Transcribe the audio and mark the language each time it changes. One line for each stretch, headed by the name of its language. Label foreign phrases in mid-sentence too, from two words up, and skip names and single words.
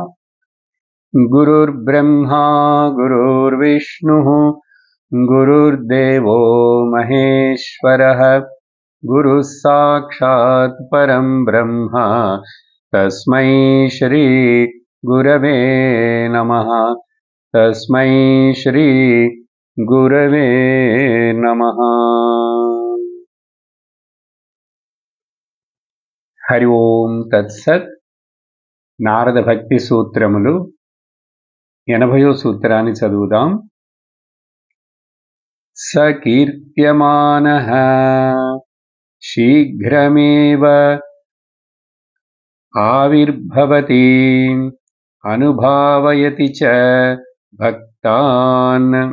Sanskrit: गुरुर्ब्रह्मा गुरुर्विष्णुः गुरुर्देवो महेश्वरः गुरुः साक्षात् परं ब्रह्म तस्मै श्री गुरवे नमः। तस्मै श्री गुरवे नमः। हरि ओम तत्सत्।
Telugu: నారద భక్తి సూత్రములు 80వ సూత్రాన్ని చదువుదాం.
Sanskrit: सकीर्त्यमानः शीघ्रमेव आविर्भवति अनुभावयति च भक्तान्.